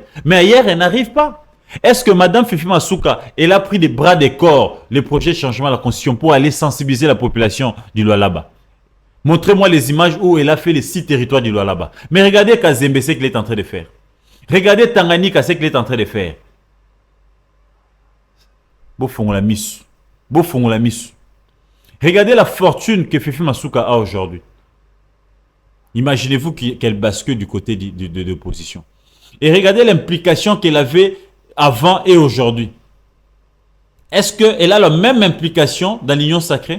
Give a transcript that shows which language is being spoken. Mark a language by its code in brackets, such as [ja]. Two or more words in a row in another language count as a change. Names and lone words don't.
[fr] Mais ailleurs, elle n'arrive pas. Est-ce que Madame Fifi Masuka, elle a pris des bras de corps le projet de changement de la Constitution pour aller sensibiliser la population du Lualaba? Montrez-moi les images où elle a fait les 6 territoires du Lualaba. Mais regardez Kazembe, ce qu'il est en train de faire. Regardez Tanganyika, ce qu'il est en train de faire. [ln] Bofongola misu. Bofongola misu. [fr] Regardez la fortune que Fifi Masuka a aujourd'hui. Imaginez-vous qu'elle bascule du côté de l'opposition. Et regardez l'implication qu'elle avait avant et aujourd'hui. Est-ce qu'elle a la même implication dans l'union sacrée?